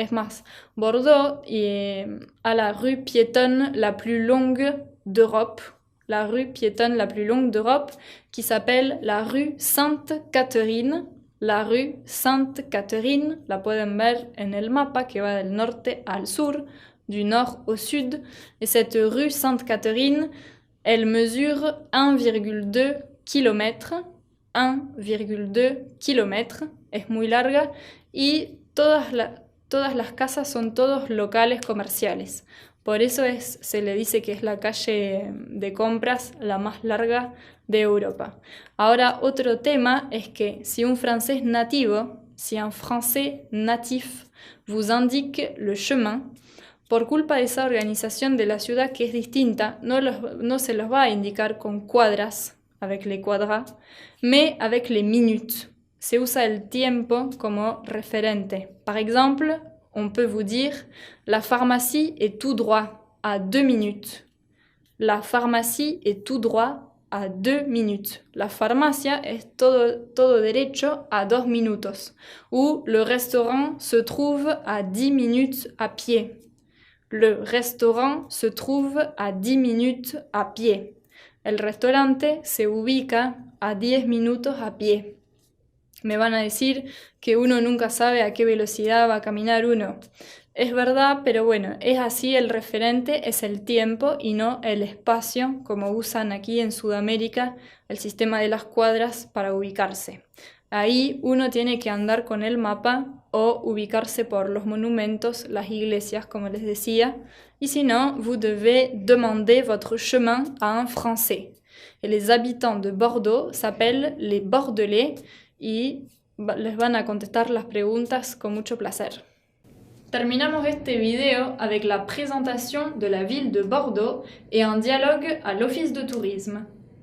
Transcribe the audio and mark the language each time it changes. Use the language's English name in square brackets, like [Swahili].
[Spanish] Es más, [French] Bordeaux a la rue piétonne la plus longue d'Europe, la rue piétonne la plus longue d'Europe, qui s'appelle la rue Sainte-Catherine. [Spanish] La rue Sainte-Catherine, la pueden ver en el mapa que va del norte al sur, [French] du nord au sud. Et cette rue Sainte-Catherine, elle mesure [Spanish] 1,2 kilómetros, 1,2 kilómetros, es muy larga y todas las casas son todos locales comerciales. Por eso se le dice que es la calle de compras la más larga de Europa. Ahora, otro tema es que [French] si un francés nativo, si un français natif vous indique le chemin, [Spanish] por culpa de esa organización de la ciudad que es distinta, no se los va a indicar con cuadras, [French] avec les quadras, mais avec les minutes. [Spanish] Se usa el tiempo como referente. [French] Par exemple, on peut vous dire la pharmacie est tout droit à 2 minutes. La pharmacie est tout droit à 2 minutes. [Spanish] La farmacia es todo derecho a 2 minutos. [French] Ou le restaurant se trouve à 10 minutes à pied. Le restaurant se trouve à 10 minutes à pied. [Spanish] El restaurante se ubica a 10 minutos a pie. Me van a decir que uno nunca sabe a qué velocidad va a caminar uno. Es verdad, pero bueno, es así, el referente es el tiempo y no el espacio, como usan aquí en Sudamérica el sistema de las cuadras para ubicarse. Ahí uno tiene que andar con el mapa o ubicarse por los monumentos, las iglesias, como les decía. Y si no, [French] vous devez demander votre chemin à un Français. Et les habitants de Bordeaux s'appellent les Bordelais [Spanish] y les van a contestar las preguntas con mucho placer. Terminamos este video [French] avec la présentation de la ville de Bordeaux et un dialogue à l'office de tourisme.